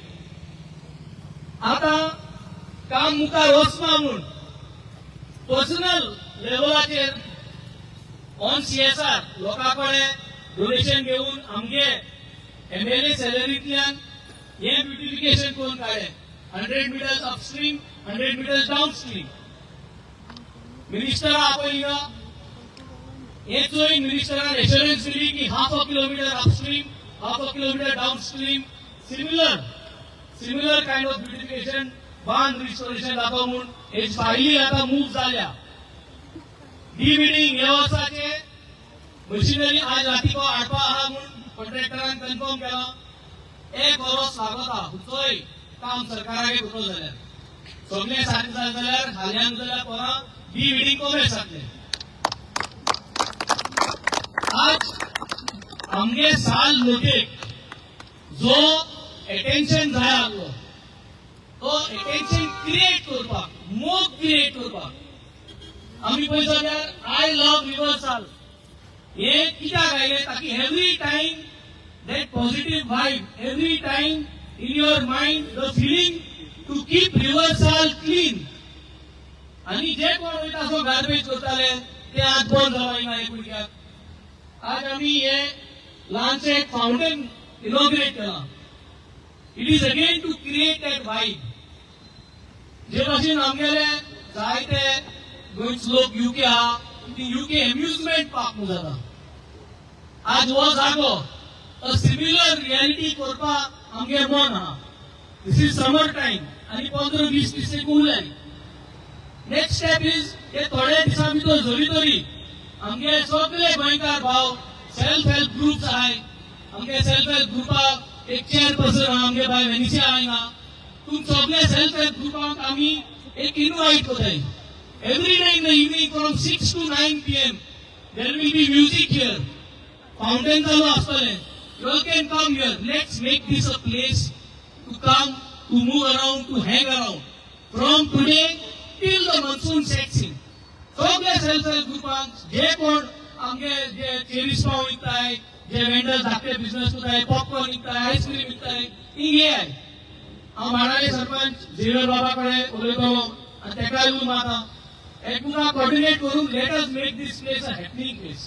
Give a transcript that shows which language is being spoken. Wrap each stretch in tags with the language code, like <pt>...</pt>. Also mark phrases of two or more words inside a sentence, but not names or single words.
<kok>आता काम मुखार वचना म्हूण पर्सनल लेवलाचेर</kok> <en>on CSR</en> <kok>लोकां कडेन डोनेशन घेवन आमगे एमएलए सॅलरींतल्यान हे ब्युटिफिकेशन करून काडले.</kok> <en>100 meters upstream, 100 meters downstream.</en> <kok>मिनिस्टर आपयला हे चोय मिनिस्टरान एश्योरन्स दिली की</kok> <en>1/2 kilometer upstream, 1/2 kilometer downstream, similar kind of beautification,</en> <kok>बांध रिस्टोरेशन जाता म्हणून हे फायली आता मूव जाल्या. डिविडिंग हे वर्साचे मशिनरी आज रातीको हाडपा आहा म्हणून कॉन्ट्रॅक्टरान कन्फर्म केला. 1 वर्स लागता चोय काम सरकाराक करतो जाल्यार सगळे सारकें जालें जाल्यार हाल्यांक जाल्यार परत डिविडिंग कमी जातले. आज आमगे साल लोकेक जो एटेन्शन जाय आसलो तो एटेन्शन क्रिएट करपाक मोग क्रिएट करपाक आमी पळय जाल्यार</kok> <en>I love river</en> <kok>साल हे कित्याक आयले ताकी</kok> <en>every time that positive vibe, every time in your mind the feeling to keep river Sal clean.</en> <kok>आणि जे कोण वयता सो गार्बेज करताले ते आज बंद जावना एक कुडक्याक. आज आमी हे ल्हानशें एक फाउंटेन इनॉग्रेट केला.</kok> <en>It is again to create that vibe.</en> <kok>जे भाशेन आमगेले जायते गोंयचे लोक यूके आहा ती</kok> <en>UK amusement park</en> <kok>म्हणून जाता. आज हो जागो</kok> <en>a similar reality</en> <kok>करपा आमगे मन आहा.</kok> <en>This is summer time</en> <kok>आनी 15-20 दीस उरले.</kok> <en>Next step is</en> <kok>हे थोडे दिसा भितर जरी तरी आमगे सगळे गोंयकार भाव</kok> <en>self help groups</en> <kok>आहाय. आमगे</kok> <en>self help</en> <kok>ग्रुपाक एक चेअरपर्सन आहा आमगे बाय वेनिसिया हांगा. तुम सगळे</kok> <en>self help</en> <kok>ग्रुपाक आमी एक इन्वाइट करताय.</kok> <en>Every day in the evening from 6 to 9 PM there will be music here.</en> <kok>फाउंटेन चालू आसतले.</kok> <en>You all can come here. Let's make this a place to come, to move around, to hang around. From today till the monsoon sets in.</en> <kok>सगळे</kok> <en>self help</en> <kok>ग्रुपांक जे कोण आमगे जे चेरीस पाव विकताय, जे वेंडर्स धाकटे बिझनेस करताय, पॉपकॉर्न विकताय, आईस्क्रीम विकताय, हिंगे आय. हांव माडाळे सरपंच झेवियर बाबा कडेन उलयतलो आनी तेका येवन माता एकमेकांक कोऑर्डिनेट करून</kok> <en>let us make this place a happening place.</en>